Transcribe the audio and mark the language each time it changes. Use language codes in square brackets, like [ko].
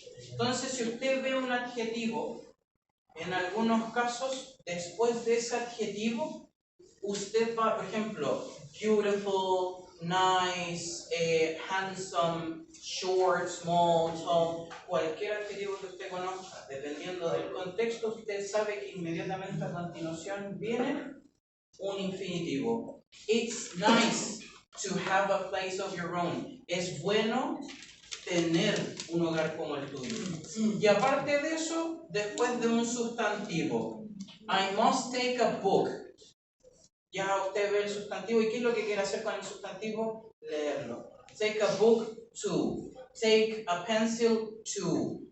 [es] Entonces, si usted ve un adjetivo, en algunos casos, después de ese adjetivo, usted va, por ejemplo, beautiful, nice, handsome, short, small, tall, cualquier adjetivo que usted conozca, dependiendo del contexto, usted sabe que inmediatamente a continuación viene un infinitivo. [en] It's nice to have a place of your own. [es] Es bueno tener un hogar como el tuyo. Y aparte de eso, después de un sustantivo, [en] I must take a book. [es] Ya usted ve el sustantivo, ¿y qué es lo que quiere hacer con el sustantivo? Leerlo. [en] Take a book to. Take a pencil to.